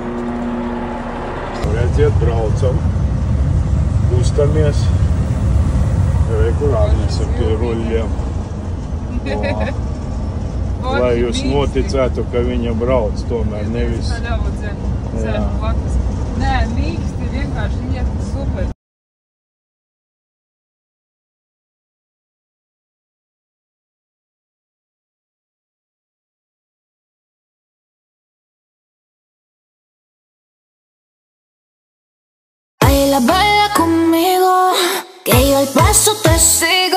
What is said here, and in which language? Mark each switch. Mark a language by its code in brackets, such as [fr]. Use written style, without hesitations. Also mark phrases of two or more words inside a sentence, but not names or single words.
[lv] Redziet, braucam, kustamies, kur Agnese pie ruļļiem. Lai jūs noticētu, ka viņa brauc, tomēr nevis. Nē, mīksti vienkārši iet super. [es] Baila, baila conmigo, que yo el paso te sigo.